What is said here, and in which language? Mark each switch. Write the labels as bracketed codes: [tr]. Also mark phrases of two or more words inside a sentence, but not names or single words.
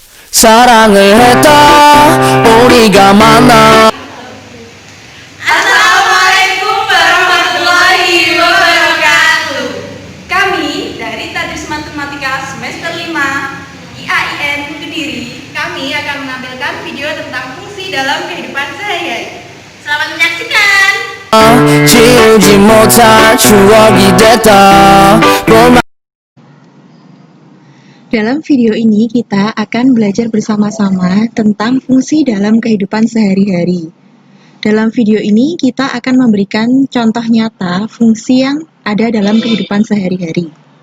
[ko] 사랑을 했다 우리가 만나. [ar] السلام عليكم ورحمة الله وبركاته. [id] Kami dari Tadris Matematika semester 5 IAIN Kediri, kami akan menampilkan video tentang fungsi dalam kehidupan sehari-hari. Selamat menyaksikan. [ko] 지우지 못할 추억이 됐다. [id] Dalam video ini kita akan belajar bersama-sama tentang fungsi dalam kehidupan sehari-hari. Dalam video ini kita akan memberikan contoh nyata fungsi yang ada dalam kehidupan sehari-hari.